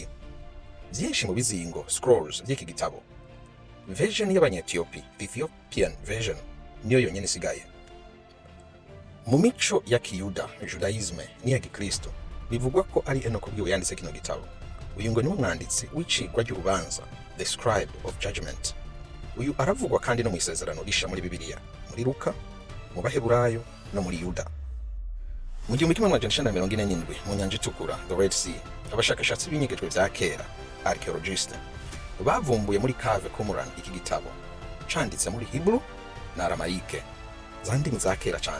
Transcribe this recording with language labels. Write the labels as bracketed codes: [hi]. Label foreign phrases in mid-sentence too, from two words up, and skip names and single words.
[rn] Vyinshi mu bizingo scrolls vy'iki gitabo, version y'Abanyetiopi, [en] Ethiopian version, [rn] niyo yonyene isigaye. Mu mico ya Kiyuda, Judaisme n'iya Gikristo, bivugwa ko ari Enoki ubwiwe yanditse kino gitabo. Uyu ngo ni umwanditsi w'icigwa ry'urubanza, [en] the scribe of judgment. [rn] Uyu aravugwa kandi no mu isezerano risha muri Bibiliya, muri Luka, mu Baheburayo no muri Yuda. Mu 1947 mu Nyanja Itukura, [en] the Red Sea, [rn] abashakashatsi b'inyegejwe vya kera, archaeologists, bavumbuye muri Cave Qumran iki gitabo canditse muri Hebrew na Aramayike, za ndimi za kera cane.